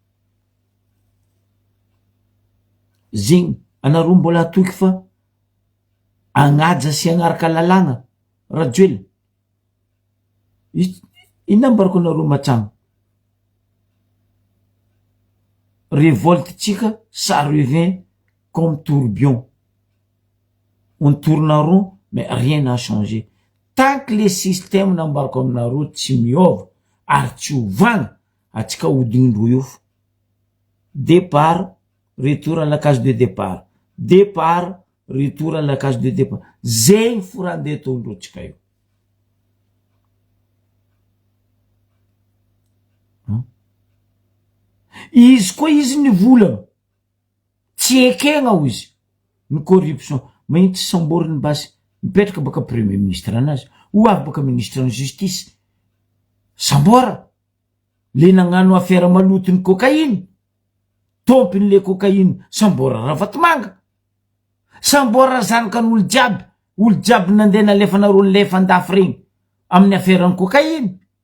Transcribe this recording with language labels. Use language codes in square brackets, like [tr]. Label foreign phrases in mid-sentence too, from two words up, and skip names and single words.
[mg] Zegny anareo mbola atoky fa agnaja sy agnaraka lalàgna Rajoelina. Inambarako anareo matragno, [fr] révolte tsika ça revient comme tourbillon, on tourne en rond mais rien n'a changé. Tant que les systèmes [mg] nambarako aminareo tsy miova ary tsy ovagna, atsika hodignin-droa io fo. [fr] Départ, retour à la case de départ, départ, retour à la case de départ. [mg] Zegny fo raha andeha ataondreo tsika io. Izy koa izy ny volana tsy ekegna ho izy ny corruption, magnitsy samboriny basy mipetraka baka [fr] premier ministre [mg] anazy ho avy baka ministre ny justice sambora le nagnano affaire malotony cocaïne, tompiny [fr] le cocaïne [mg] sambora Ravatomanga, sambora zanakan'olo jiaby nandeha nalefa nareo nilefa andafy regny amin'ny affaire ny cocaïne.